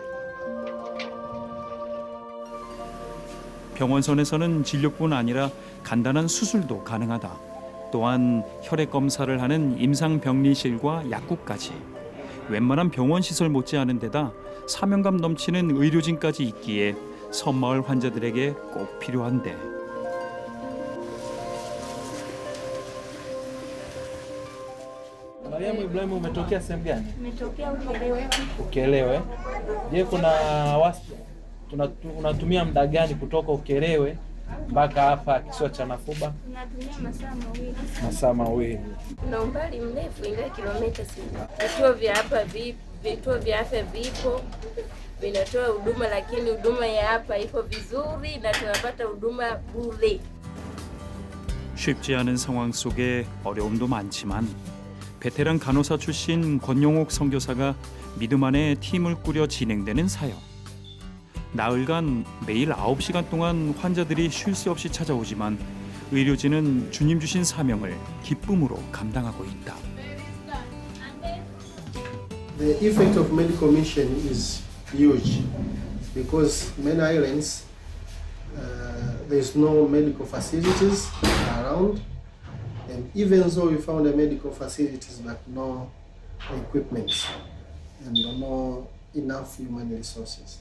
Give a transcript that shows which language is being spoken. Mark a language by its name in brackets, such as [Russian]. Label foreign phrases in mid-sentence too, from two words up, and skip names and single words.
[Korean] 병원선에서는 진료뿐 아니라 간단한 수술도 가능하다. 또한 혈액 검사를 하는 임상병리실과 약국까지 웬만한 병원 시설 못지않은 데다 사명감 넘치는 의료진까지 있기에 섬마을 환자들에게 꼭 필요한데 [Swahili] Mariamu, Ibrahimu, umetokea sehemu gani? Umetokea Ukerewe. Ukerewe. Je, unatumia muda gani kutoka Ukerewe mpaka hapa kisiwa cha Nafuba? Tunatumia masaa mawili. Masaa mawili. Kuna umbali mrefu, ingawa kilomita 6. Vituo vya afya vipo vinatoa huduma, lakini huduma ya hapa iko vizuri na tunapata huduma bure. [Korean] 쉽지 않은 상황 속에 어려움도 많지만 베테랑 간호사 출신 권용옥 선교사가 믿음 안에 팀을 꾸려 진행되는 사역. 나흘간 매일 9시간 동안 환자들이 쉴 새 없이 찾아오지만 의료진은 주님 주신 사명을 기쁨으로 감당하고 있다. [English] The effect of medical mission is huge because many islands there's no medical facilities around, and even though we found the medical facilities but no equipment and no enough human resources.